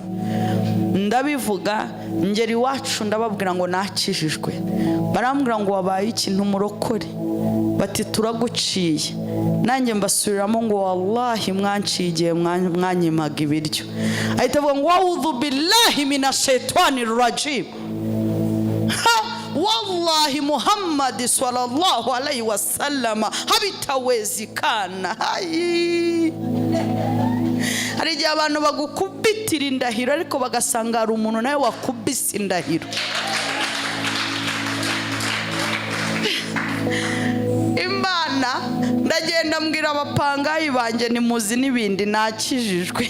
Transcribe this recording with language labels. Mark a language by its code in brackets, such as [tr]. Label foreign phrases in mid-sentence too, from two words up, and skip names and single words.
[rw] Ndabivuga ngeri iwacu ndababwira ngo nakijijwe. Barambwira ngo wabaye ikintu umurokore, bati turaguciye. Nanjye mbasubiriramo ngo wallahi mwanciye igihe mwanyimaga ibiryo. Ahita avuga ngo [ar] أعوذ بالله من الشيطان الرجيم. Wallahi Muhammad صلى الله عليه وسلم habitawezekana. [rw] Hari igihe abantu bagukubitira indahiro ariko bagasanga hari umuntu nawe wakubise indahiro. Imana ndagenda mbwira abapangayi banjye nimuzi n'ibindi nakijijwe.